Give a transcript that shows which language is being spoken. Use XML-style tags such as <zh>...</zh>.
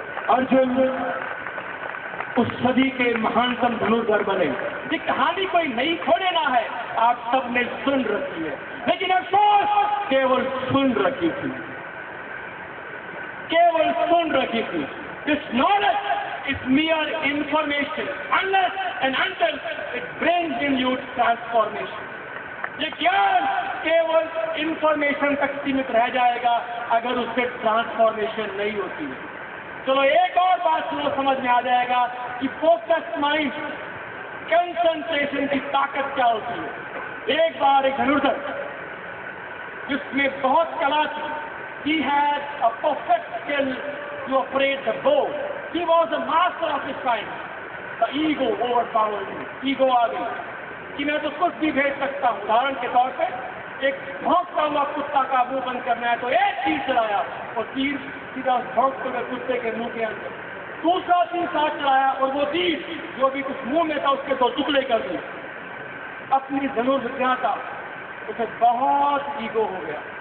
<hi>अर्जुन उस सदी के महानतम धनुर्धर बने। ये कहानी कोई नई खोले ना है, आप सबने सुन रखी है, लेकिन अफसोस केवल सुन रखी थी, केवल सुन रखी थी।</hi> <en>This knowledge is mere information unless and until it brings in you transformation.</en> <hi>ये ज्ञान केवल इंफॉर्मेशन तक सीमित रह जाएगा अगर उससे ट्रांसफॉर्मेशन नहीं होती है। चलो एक और बात सुनो, समझ में आ जाएगा कि फोकस माइंड, कंसंट्रेशन की ताकत क्या होती है। एक बार एक धनुर्धर जिसमें बहुत कला थी,</hi> <en>he had a perfect skill to operate the bow, he was a master of his kind, the ego overpowered him, ego</en> <hi>आ गई कि मैं तो कुछ भी भेज सकता हूँ। उदाहरण के तौर पे एक भौंकता हुआ कुत्ता का मुंह बंद करना है तो एक तीर चलाया और तीर सीधा भौंकते हुए कुत्ते के मुंह के अंदर, दूसरा तीर साथ चलाया और वो तीर जो भी कुछ मुंह में था उसके दो टुकड़े कर दिए। अपनी धनुर्विद्या का उसे बहुत ईगो हो गया।</hi>